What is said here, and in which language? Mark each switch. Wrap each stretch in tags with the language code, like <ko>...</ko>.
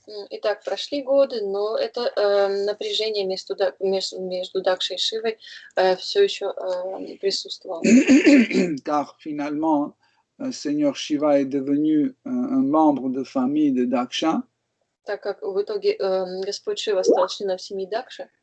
<ru>Итак, прошли годы, но это напряжение между Дакшей и Шивой все еще присутствовало.</ru> <fr>Car finalement, Seigneur Shiva est devenu un membre de famille de Daksha.</fr> <ru>Так как в итоге Господь Шива стал членом семьи Дакши.</ru>